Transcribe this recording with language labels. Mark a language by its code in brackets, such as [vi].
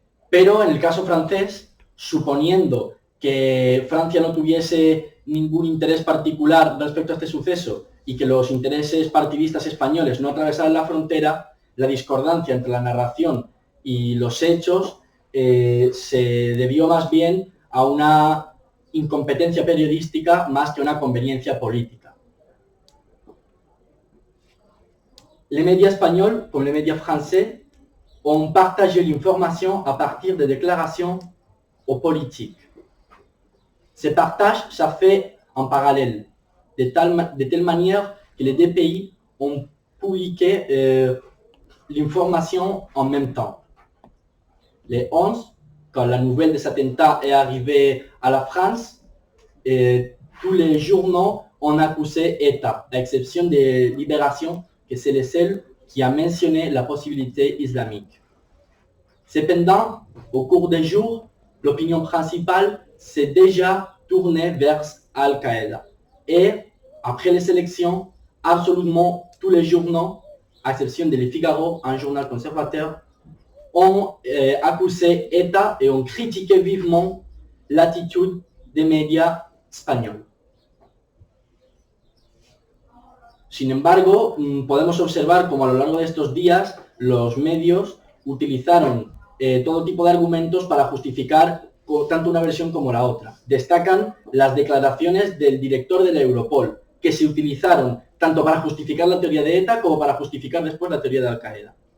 [es] Pero en el caso francés, suponiendo que Francia no tuviese ningún interés particular respecto a este suceso y que los intereses partidistas españoles no atravesaran la frontera, la discordancia entre la narración y los hechos se debió más bien a una incompetencia periodística más que a una conveniencia política. [fr] Les médias espagnols, comme les médias français, ont partagé l'information à partir de déclarations aux politiques. Ces partages, ça fait en parallèle, de telle manière que les deux pays ont publié l'information en même temps. Les 11, quand la nouvelle de cet attentat est arrivée à la France, tous les journaux ont accusé État, à exception de Libération, que c'est le seul qui a mentionné la possibilité islamique. Cependant, au cours des jours, l'opinion principale s'est déjà tournée vers Al-Qaïda. Et, après les élections, absolument tous les journaux, à exception de Le Figaro, un journal conservateur, ont accusé État et ont critiqué vivement l'attitude des médias espagnols. [es] Sin embargo, podemos observar como a lo largo de estos días los medios utilizaron todo tipo de argumentos para justificar tanto una versión como la otra. Destacan las declaraciones del director de la Europol, que se utilizaron tanto para justificar la teoría de ETA como para justificar después la teoría de Al-Qaeda.